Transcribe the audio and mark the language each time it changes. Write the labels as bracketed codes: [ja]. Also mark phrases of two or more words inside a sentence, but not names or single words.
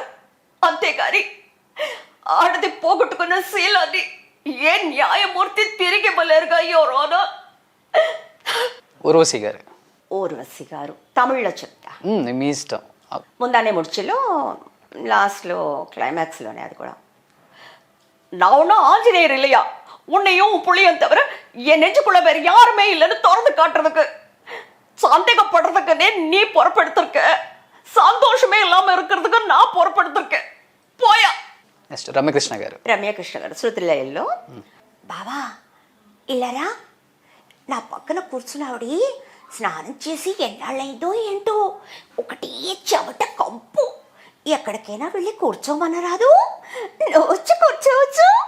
[te] అంతేగాని ఆడది పోగొట్టుకున్న శీలాన్ని ఏ న్యాయమూర్తి తిరిగి ఇవ్వలేరుగా [en] your honour. [te] ఊర్వశి గారు. ఊర్వశి గారు తమిళ్లో చెప్తా, మీ ఇష్టం. ముందానే ముడిచిలో లాస్ట్లో క్లైమాక్స్లోనే అది కూడా. [ta] நான் ஆஞ்சநேயர் இல்லையா, உன்னையும் புள்ளியும் தவிர என் நெஞ்சுக்குள்ள வேற யாருமே இல்லைன்னு திறந்து காட்டுறதுக்கு, சந்தேகப்படுறதுக்குன்னே நீ பொறுப்பெடுத்திருக்க, சந்தோஷமே இல்லாம இருக்கிறதுக்கு நான் பொறுப்பெடுத்திருக்கேன். [te] పోయా. నెక్స్ట్ రమ్యకృష్ణ గారు. రమ్యకృష్ణ గారు శృతిలయల్లో, బావా ఇల్లరా, నా పక్కన కూర్చున్నావిడి స్నానం చేసి ఎన్నాళ్ళైందో ఏంటో, ఒకటి చెమట కంపు, ఎక్కడికైనా వెళ్ళి కూర్చోమనరాదు, వచ్చి కూర్చోవచ్చు.